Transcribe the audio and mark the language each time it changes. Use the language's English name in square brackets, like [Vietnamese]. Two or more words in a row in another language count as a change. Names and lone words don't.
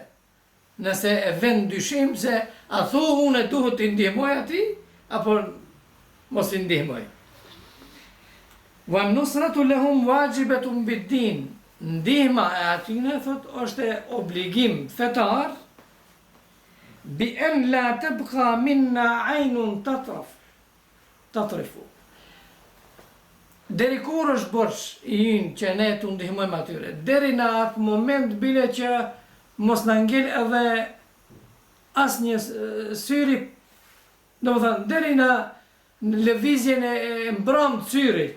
[Albanian] Nëse e vend dyshim se a thu unë duhet t'i ndihmoj ati, apo mos t'i ndihmoj. [Arabic] ونصرة لهم واجبة بالدين. [Albanian] Ndihma e atyne, thot, është obligim fetar, [Arabic] بأن لا تبقى منا عين تطرف. [Albanian] Deri kur është borç i ynë që ne t'u ndihmojmë atyre? Deri në atë moment bile që mos na ngel edhe asnjë syri, domethënë deri në lëvizjen e mbrëmt syrit.